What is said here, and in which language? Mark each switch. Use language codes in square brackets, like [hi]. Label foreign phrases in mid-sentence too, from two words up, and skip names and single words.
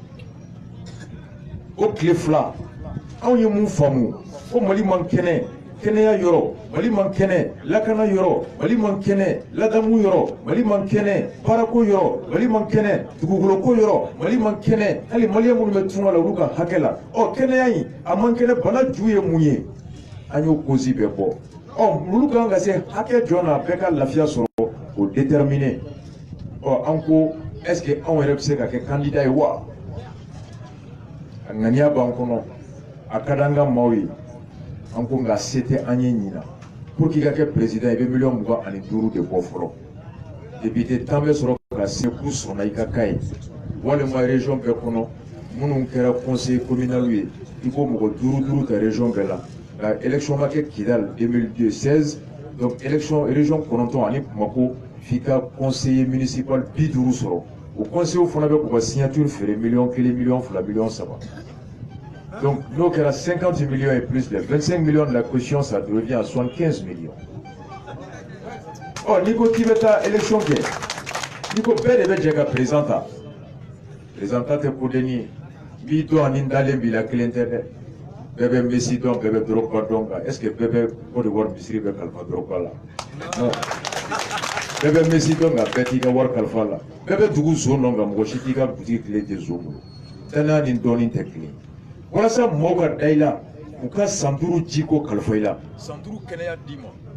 [bm] o tile fila anw ye mun faamu ko mali man kɛnɛ kɛnɛya yɔrɔ mali man kɛnɛ lakana yɔrɔ mali man kɛnɛ ladamu yɔrɔ mali man kɛnɛ baarako yɔrɔ mali man kɛnɛ dugukolo yɔrɔ mali man kɛnɛ hali maliyɛn minnu bɛ tunga la olu ka hakɛ la ɔ kɛnɛya in a man kɛnɛ bana ju ye mun ye an y'o cause bɛɛ bɔ ɔ olu kan ka se hakɛ jɔn na bɛɛ ka lafiya sɔrɔ o déterminer ɔ an ko [fr] est ce que [bm] anw yɛrɛ bɛ se ka kɛ candidat ye wa a ŋaniya b'an kɔnɔ a ka di an ka maaw ye an ko nka se tɛ an ye ɲina [fr] pour que [bm] i ka kɛ président i bɛ miliyɔn 25 de bɔ fɔlɔ député tan bɛ sɔrɔ ka se k'u sɔnna i ka k'a ye walima région bɛɛ kɔnɔ minnu kɛra [fr] conseil communal [bm] ye i ko mɔgɔ 5 ta région bɛɛ la nka élection ma kɛ Kidal 2016 donc élection région 9 ani Bamako f'i ka [fr] conseiller municipal [bm] 50 sɔrɔ o conseiller fana bɛ k'u ka signature feere miliyɔn 1 miliyɔn 2 miliyɔn 3 [fr] donc [bm] n'o kɛra [fr] 50 millions et plus les 25 millions de la caution ça revient à 75 millions [bm] ɔ n'i ko k'i bɛ taa élection kɛ n'i ko bɛɛ de bɛ jɛ ka président ta tɛ kodenni ye n b'i dɔn ani n dalen b'i la kelen tɛ dɛ bɛɛ bɛ Messi dɔn bɛɛ bɛ Drogba dɔn nka [fr] est ce que [bm] bɛɛ bɛ Côte d'Ivoire misiri bɛ kalifa Drogba la non bɛɛ bɛ Messi dɔn nka bɛɛ t'i ka wari kalifa la bɛɛ bɛ dugu zon dɔn nka mɔgɔ si t'i ka butigi tile tɛ zon bolo danaya ni dɔɔnin tɛ kelen walasa mɔgɔw ka da i la u ka san 5 jiko kalifa i la san 5 kɛnɛya d'i ma